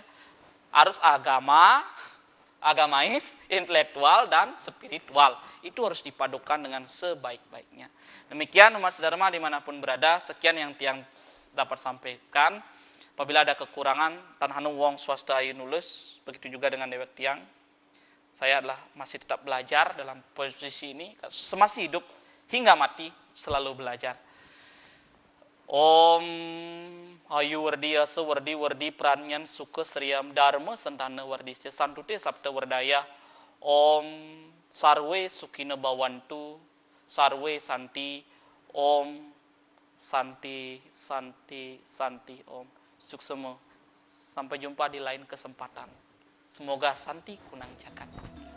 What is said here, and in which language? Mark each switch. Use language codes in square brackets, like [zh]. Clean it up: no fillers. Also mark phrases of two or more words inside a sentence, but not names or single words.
[id] Harus agama, agamais, intelektual, dan spiritual. Itu harus dipadukan dengan sebaik-baiknya. Demikian umat sedharma dimanapun berada, sekian yang tiang dapat sampaikan. Apabila ada kekurangan, [kaw] tan hanu wong swasta ayu nulis, [id] begitu juga dengan [ban] dewek tiang. [id] Saya adalah masih tetap belajar dalam posisi ini, semasih hidup hingga mati selalu belajar. [sa] Om ayu wardi asa wardi pranyan suka seriam dharma sentana wardi santute sabta wardaya. Om sarwe sukina bawantu, sarwe santi. Om santi om. Suksema. [id] Sampai jumpa di lain kesempatan. Semoga santi kunang jagat.